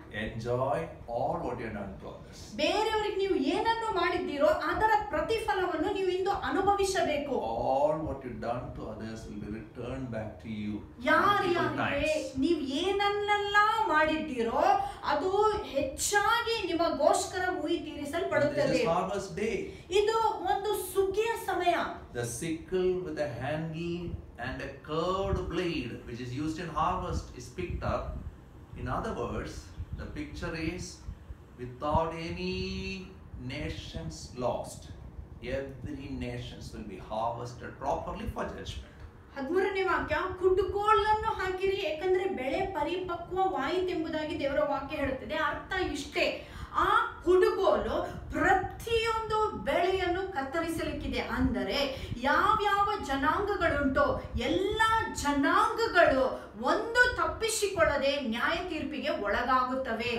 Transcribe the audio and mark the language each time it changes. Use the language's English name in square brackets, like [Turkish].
[English] Enjoy all what you have done to others. [Kannada] ಬೇರೆಯವರಿಗೆ ನೀವು ಏನನ್ನು ಮಾಡಿದ್ದೀರೋ ಅದರ ಪ್ರತಿಫಲವನ್ನು ನೀವು ಇಂದು ಅನುಭವಿಸಬೇಕು. [English] All what you have done to others will be returned back to you. [Kannada] ಯಾರಿಗೆ ನೀವು ಏನನ್ನೆಲ್ಲ ಮಾಡಿದ್ದೀರೋ ಅದು ಹೆಚ್ಚಾಗಿ ನಿಮಗೋಸ್ಕರ ಮೂಯಿ ತೀರಿಸಲ್ಪಡುತ್ತದೆ. [English] This is harvest day. [Kannada] ಇದು ಒಂದು ಸುಗ್ಗಿಯ ಸಮಯ. [English] The sickle with a handle and a curved blade, which is used in harvest, is picked up. In other words, the picture is without any nations lost, every nations will be harvested properly for judgment. [Kannada] 13ನೇ ವಾಕ್ಯ, ಕುಡುಗೋಲನ್ನು ಹಾಕಿರಿ, ಏಕೆಂದರೆ ಬೆಳೆ ಪರಿಪಕ್ವವಾಯಿತೆಂಬುದಾಗಿ ದೇವರ ವಾಕ್ಯ ಹೇಳುತ್ತದೆ. ಅರ್ಥ ಇಷ್ಟೇ, ಆ ಕುಡುಗೋಲು ಪ್ರತಿಯೊಂದು ಬೆಳೆಯನ್ನು ಕತ್ತರಿಸಲಿಕ್ಕಿದೆ. ಅಂದರೆ ಯಾವ್ಯಾವ ಜನಾಂಗಗಳುಂಟೋ ಎಲ್ಲ ಜನಾಂಗಗಳು ಒಂದು ತಪ್ಪಿಸಿಕೊಳ್ಳದೆ ನ್ಯಾಯ ತೀರ್ಪಿಗೆ ಒಳಗಾಗುತ್ತವೆ.